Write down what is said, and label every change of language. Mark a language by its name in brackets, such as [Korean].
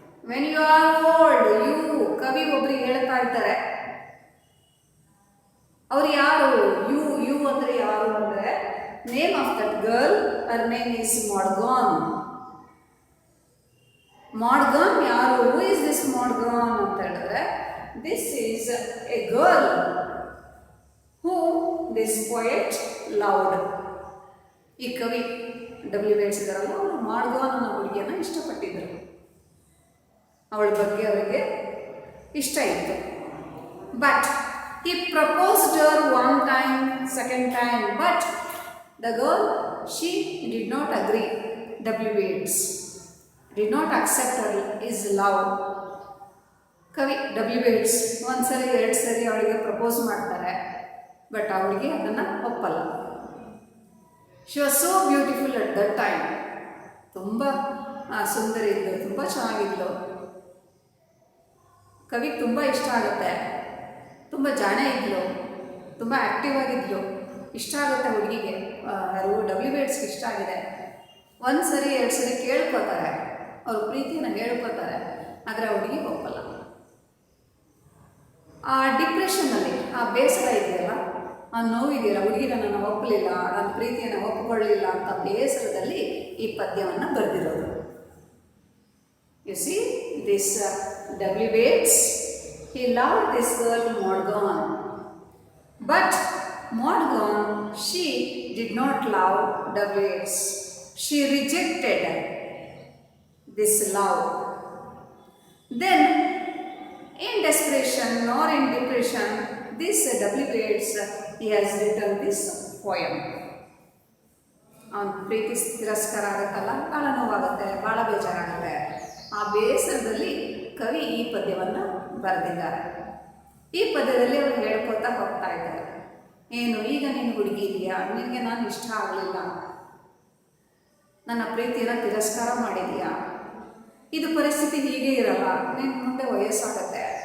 [English] When you are old, you, [Kannada] ಕವಿ ಒಬ್ಬರಿಗೆ ಹೇಳ್ತಾ ಇದ್ದಾರೆ. ಅವ್ರು ಯಾರು? [English] you [Kannada] ಅಂದ್ರೆ ಯಾರು ಅಂದ್ರೆ [English] Name of that girl, her name is Maud Gonne. [Kannada] ಮಾಡ್ಗಾನ್ ಯಾರು? [English] who is this Maud Gonne [Kannada] ಅಂತ ಹೇಳಿದ್ರೆ, [English] This is a girl who this poet loved. [Kannada] ಈ ಕವಿ ಡಬ್ಲ್ಯೂ ಬೇಡ್ಸಿದಾರಲ್ಲ, ಅವರು ಮಾಡ್ಗಾನ್ ಅನ್ನೋ ಹುಡುಗಿಯನ್ನ ಇಷ್ಟಪಟ್ಟಿದ್ದರು. ಅವಳ ಬಗ್ಗೆ ಅವರಿಗೆ ಇಷ್ಟ ಇತ್ತು. [English] But he proposed her one time, second time, but the girl, she did not agree. W. Yeats did not accept his love. [Kannada] ಕವಿ W. Yeats ಒಂದ್ಸರಿ ಎರಡು ಸರಿ ಅವಳಿಗೆ ಪ್ರಪೋಸ್ ಮಾಡ್ತಾರೆ, ಬಟ್ ಅವಳಿಗೆ ಅದನ್ನು ಒಪ್ಪಲ್ಲ. [English] She was so beautiful at that time. [Kannada] ತುಂಬ ಸುಂದರಿ ಇದ್ಲು, ತುಂಬ ಚೆನ್ನಾಗಿದ್ಲು. ಕವಿಗೆ ತುಂಬ ಇಷ್ಟ ಆಗುತ್ತೆ. ತುಂಬ ಜಾಣೆ ಇದ್ಲು, ತುಂಬ ಆ್ಯಕ್ಟಿವ್ ಆಗಿದ್ಲು. ಇಷ್ಟ ಆಗುತ್ತೆ ಹುಡುಗಿಗೆ, ಯಾರು W. Yeatsಗೆ ಇಷ್ಟ ಆಗಿದೆ. ಒಂದು ಸರಿ ಎರಡು ಸರಿ ಕೇಳ್ಕೊತಾರೆ, ಅವ್ರ ಪ್ರೀತಿನ ಹೇಳ್ಕೊತಾರೆ, ಆದರೆ ಆ ಹುಡುಗಿ ಒಪ್ಪಲ್ಲ. ಆ ಡಿಪ್ರೆಷನ್ನಲ್ಲಿ, ಆ ಬೇಸರ ಇದೆಯಲ್ಲ, ಆ ನೋವಿದೆಯಲ್ಲ, ಹುಡುಗಿನ ನಾನು ಒಪ್ಪಲಿಲ್ಲ, ನನ್ನ ಪ್ರೀತಿಯನ್ನು ಒಪ್ಪಿಕೊಳ್ಳಲಿಲ್ಲ ಅಂತ ಬೇಸರದಲ್ಲಿ ಈ ಪದ್ಯವನ್ನು ಬರೆದಿರೋದು. [English] You see this W. Yeats, he loved this girl Morgan, but Morgan, she did not love W. Yeats. She rejected this love. Then, in desperation or in depression, this W. Yeats, he has written this poem. [Kannada] ಅವನ ಪ್ರೀತಿ ತಿರಸ್ಕಾರ ಆಗುತ್ತಲ್ಲ, ಭಾಳ ನೋವಾಗುತ್ತೆ, ಭಾಳ ಬೇಜಾರಾಗುತ್ತೆ. ಆ ಬೇಸರದಲ್ಲಿ ಕವಿ ಈ ಪದ್ಯವನ್ನು ಬರೆದಿದ್ದಾರೆ. ಈ ಪದ್ಯದಲ್ಲಿ ಅವರು ಹೇಳ್ಕೊತಾ ಹೋಗ್ತಾ ಇದ್ದಾರೆ, ಏನು ಈಗ ನೀನು ಹುಡುಗಿ ಇದೆಯಾ, ನಿನಗೆ ನಾನು ಇಷ್ಟ ಆಗಲಿಲ್ಲ, ನನ್ನ ಪ್ರೀತಿಯನ್ನು ತಿರಸ್ಕಾರ ಮಾಡಿದೀಯಾ, ಇದು ಪರಿಸ್ಥಿತಿ ಹೀಗೆ ಇರಲ್ಲ, ನಿನ್ನ ಮುಂದೆ ವಯಸ್ಸಾಗತ್ತೆ,